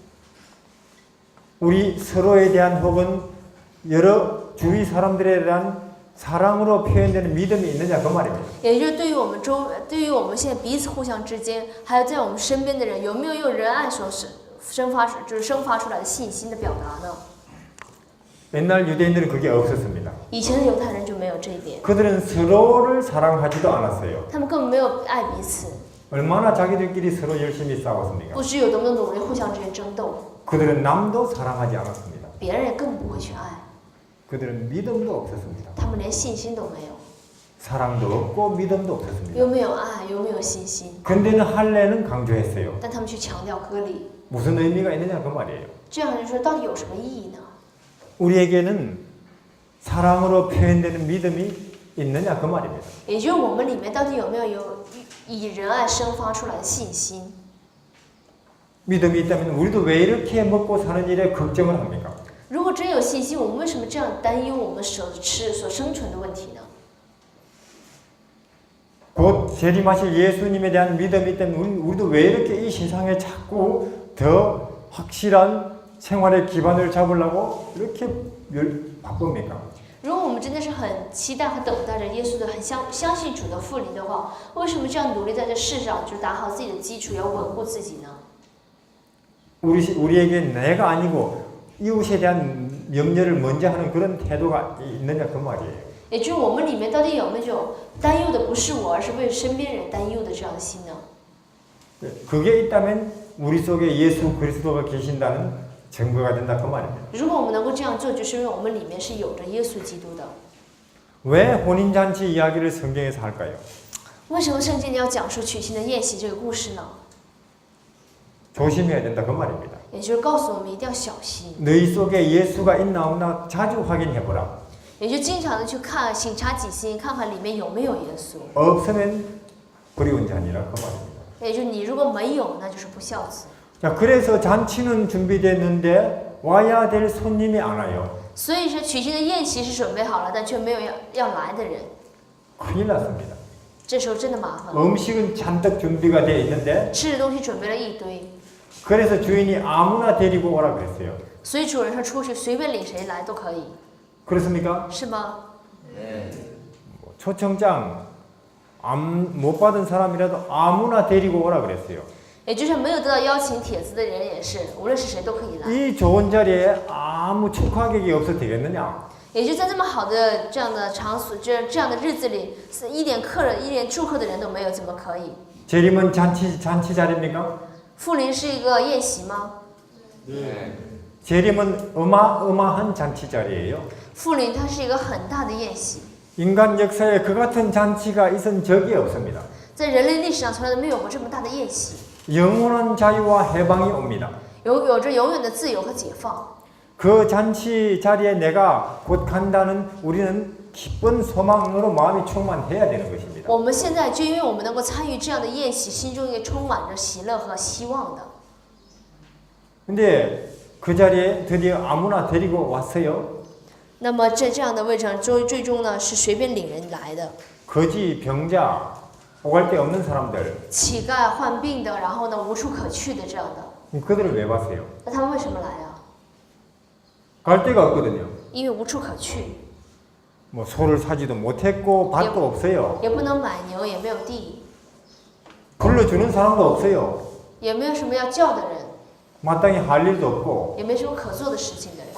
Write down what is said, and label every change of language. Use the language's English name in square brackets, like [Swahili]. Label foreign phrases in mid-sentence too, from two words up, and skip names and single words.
[Korean] 우리 서로에 대한 혹은 여러 주위 사람들에 대한 사랑으로 표현되는 믿음이 있느냐 그 말입니다. [Chinese] 也就是对于我们现在彼此互相之间，还有在我们身边的人，有没有用仁爱所生发出来的信心的表达呢？ [Korean] 옛날 유대인들은 그게 없었습니다. [Chinese] 以前的犹太人就没有这一点， [Korean] 그들은 서로를 사랑하지도 않았어요. [Chinese] 他们根本没有爱彼此， [Korean] 얼마나 자기들끼리 서로 열심히 싸웠습니까? [Chinese] 不知有多么努力，互相之间争斗， [Korean] 그들은 남도 사랑하지 않았습니다. [Chinese] 别人也更不会去爱， [Korean] 그들은 믿음도 없었습니다. [Chinese] 他们连信心都没有， [Korean] 사랑도 없고 믿음도 없었습니다. [Chinese] 又没有爱，又没有信心， [Korean] 근데는 할례는 강조했어요. [Chinese] 但他们去强调割礼， [Korean] 무슨 의미가 있느냐 그 말이에요. [Chinese] 这样就说到底有什么意义呢？ [Korean] 우리에게는 사랑으로 표현되는 믿음이 있느냐 그 말입니다. [Chinese] 也就是我们里面到底有没有以仁爱生发出来的信心？ [Korean] 믿음이 있다면 우리도 왜 이렇게 먹고 사는 일에 걱정을 합니까? [Chinese] 如果真有信心，我们为什么这样担忧我们所生存的问题呢？ [Korean] 곧 재림하실 예수님에 대한 믿음이 있다면 우리도 왜 이렇게 이 세상에 자꾸 더 확실한 생활의 기반을 잡으려고 이렇게 바쁩니까? [Chinese] 如果我们真的是很期待和等待着耶稣的，很相信主的复临的话，为什么这样努力在这世上就打好自己的基础，要稳固自己呢？ [Korean] 우리에게 내가 아니고 이웃에 대한 염려를 먼저 하는 그런 태도가 있느냐 그 말이에요. [Chinese] 也就是我们里面到底有没有这种担忧的不是我，而是为身边人担忧的这样的心呢？ [Korean] 그게 있다면 우리 속에 예수 그리스도가 계신다는 증거가 된다 그 말입니다. [Chinese] 如果我们能够这样做，就是因为我们里面是有着耶稣基督的。 [Korean] 왜 혼인잔치 이야기를 성경에서 할까요? [Chinese] 为什么圣经要讲述娶亲的宴席这个故事呢？ [Korean] 조심해야 된다 그 말입니다. [Chinese] 也就是告诉我们一定要小心， [Korean] 너희 속에 예수가 있나 없나 자주 확인해보라. [Chinese] 也就经常的去看，省察己心，看看里面有没有耶稣。 [Korean] 없으면 불의운 자니라 그 말입니다. [Chinese] 也就是你如果没有，那就是不孝子。 [Korean] 자, 그래서 잔치는 준비됐는데 와야 될 손님이 안 와요. [Chinese] 所以说娶亲的宴席是准备好了，但却没有要来的人， [Korean] 큰일 났습니다. [Chinese] 这时候真的麻烦了。 [Korean] 음식은 잔뜩 준비가 되어 있는데 [Chinese] 吃的东西准备了一堆， [Korean] 그래서 주인이 아무나 데리고 오라 그랬어요. [Chinese] 所以主人说出去随便领谁来都可以， [Korean] 그렇습니까? [Chinese] 是吗？ [Korean] 초청장 못 받은 사람이라도 아무나 데리고 오라 그랬어요. [Chinese] 也就是没有得到邀请帖子的人也是，无论是谁都可以来。 [Korean] 이 좋은 자리에 아무 축하객이 없어도 되겠느냐? [Chinese] 也就在这么好的这样的场所，这样的日子里，是一点客人、一点祝贺的人都没有，怎么可以？ [Korean] 재림은 잔치 자리입니까? [Chinese] 复临是一个宴席吗？ [Korean] 재림은 어마어마한 잔치 자리예요. [Chinese] 复临它是一个很大的宴席， [Korean] 인간 역사에 그 같은 잔치가 있은 적이 없습니다. [Chinese] 在人类历史上从来都没有过这么大的宴席， [Korean] 영원한 자유와 해방이 옵니다. [Chinese] 有着永远的自由和解放。 [Korean] 그 잔치 자리에 내가 곧 간다는 우리는 기쁜 소망으로 마음이 충만해야 되는 것입니다. [Chinese] 我们现在就因为我们能够参与这样的宴席，心中也充满着喜乐和希望的。 [Korean] 근데 그 자리에 드디어 아무나 데리고 왔어요. [Chinese] 那么在这样的位置上，最终呢是随便领人来的， [Korean] 거지, 병자, 오갈 데 없는 사람들 [Chinese] 乞丐、患病的，然后呢无处可去的这样的。 [Korean] 그들을 왜 봤어요? [Chinese] 那他们为什么来啊？ [Korean] 갈 데가 없거든요. [Chinese] 因为无处可去， [Korean] 뭐 소를 사지도 못했고 밭도 없어요. [Chinese] 也不能买牛，也没有地， [Korean] 불러주는 사람도 없어요. [Chinese] 也没有什么要叫的人， [Korean] 마땅히 할 일도 없고 [Chinese] 也没什么可做的事情的人。